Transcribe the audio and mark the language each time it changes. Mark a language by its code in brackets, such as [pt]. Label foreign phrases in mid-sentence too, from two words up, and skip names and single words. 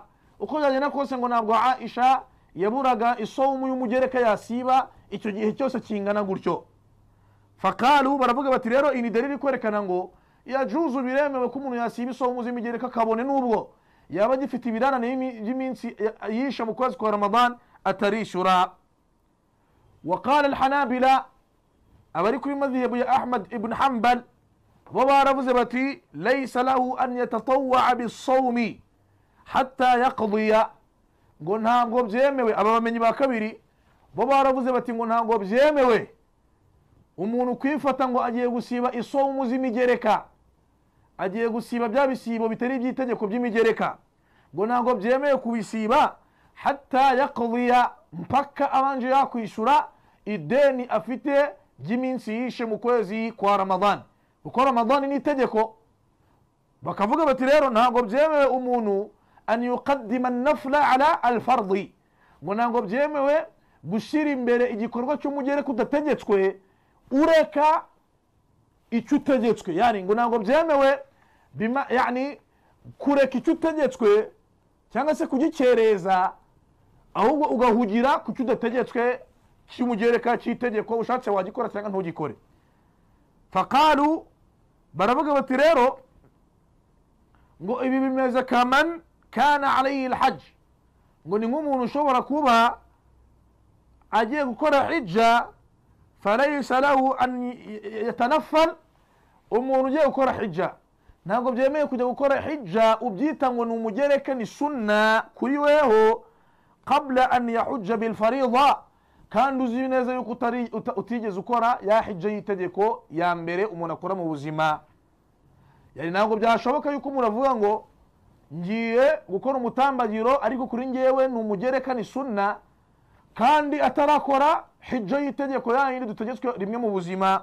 [rw] Uko byagenda kose ngo ntabwo Aisha yaburaga isomu y'umugereka yasiba icyo gihe cyose kingana gutyo. Faqalu, baravuga bati rero ini dalili kwerekana ngo yajuzu, biremewe ko umuntu yasiba isomu z'imigereka kabone nubwo yaba agifite ibirarane by'iminsi yishe mu kwezi kwa Ramadan atarishura. [ar] وقال الحنابلة, [rw] abari kuri madhhabu ya Ahmad ibn Hanbal, bo baravuze bati [ar] ليس له أن يتطوع بالصوم حتى يقضي, [rw] ngo ntabwo byemewe. Aba bamenyi ba kabiri bo baravuze bati ngo ntabwo byemewe umuntu kwifata ngo agiye gusiba isomu z'imigereka, agiye gusiba bya bisibo bitari by'itegeko by'imigereka, ngo ntabwo byemewe kubisiba [ar] حتى يقضي, [rw] mpaka abanje yakwishura ideni afite ry'iminsi yishe mu kwezi kwa Ramadhan. Kuko Ramadhan ni itegeko, bakavuga bati rero ntabwo byemewe umuntu [ar] أن يقدم النفل على الفرض, [rw] ngo ntabwo byemewe gushyira imbere igikorwa cy'umugereka udategetswe ureka icyo utegetswe. Yani ngo ntabwo byemewe yani kureka icyo utegetswe cyangwa se kugikereza, ahubwo ugahugira ku cyo udategetswe cy'umugereka cy'itegeko, ushatse wagikora cyangwa ntugikore. Faqalu, baravuga bati rero ngo ibi bimeze [ar] كمن كان عليه الحج, [rw] ngo ni nk'umuntu ushobora kuba agiye gukora hijja [ar] فليس له أن يتنفل. [rw] Umuntu ugiye gukora hijja ntabwo byemeye kujya gukora hijja ubyita ngo ni umugereka, ni sunna kuri weho, [ar] قبل أن يحج بالفريضة, [rw] kandi uzi neza yuko utigeze ukora ya hijja y'itegeko ya mbere umuntu akora mu buzima. Yani ntabwo byashoboka yuko umuntu avuga ngo ngiye gukora umutambagiro ariko kuri ngewe ni umugereka, ni sunna, kandi atarakora hijja y'itegeko ya yindi dutegetswe rimwe mu buzima.